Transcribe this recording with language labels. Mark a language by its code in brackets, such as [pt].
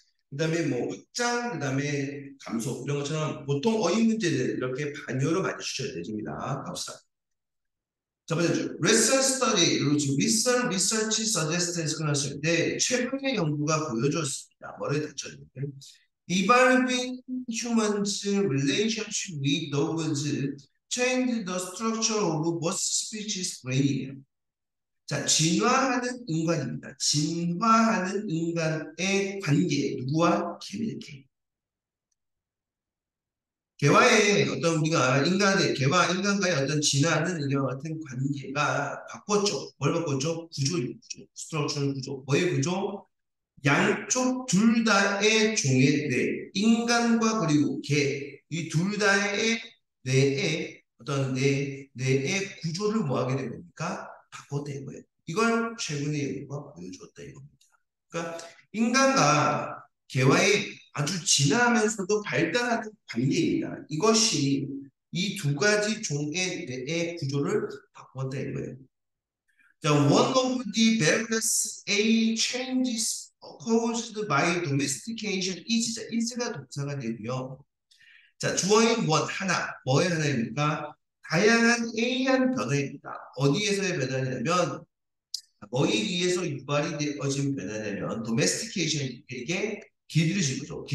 [ko] 그다음에 뭐 확장, 그다음에 감소 이런 것처럼 보통 어휘 문제들 이렇게 반열로 많이 주셔야 됩니다. 갑시다. 첫 번째 줄. Recent study, 그리고 지금 [en] recent research suggests [ko] 끝났을 때 최근의 연구가 보여줬습니다. 뭐를 대처했는데 [en] Evolving humans' relationship with dogs change the structure of both species brain이에요. [ko] 자, 진화하는 인간입니다. 진화하는 인간의 관계, 누구와 개미들끼리. 개와의 어떤 우리가 개와 인간과의 어떤 진화하는 이와 같은 관계가 바꿨죠. 뭘 바꿨죠? 구조입니다. 구조. 스트럭처럴 구조. 뭐의 구조? 양쪽 둘 다의 종의 뇌, 인간과 그리고 개, 이 둘 다의 뇌의 어떤 뇌의 구조를 뭐하게 된 겁니까? 바꿨다는 거예요. 이걸 최근에 연구가 보여주었다 이겁니다. 그러니까 인간과 개와의 아주 진화하면서도 발달하는 관계입니다. 이것이 이 두 가지 종의 뇌의 구조를 바꿨다 이거예요. [en] 자, one of the various A changes caused by domestication is. [ko] 자, is가 동사가 되고요. 자, 주어인 one 하나, 뭐의 하나입니까? 다양한 A한 변화입니다. 어디에서의 변화냐면 뭐에 의해서 유발이 되어진 변화냐면 domestication 이게 길들여진 거죠.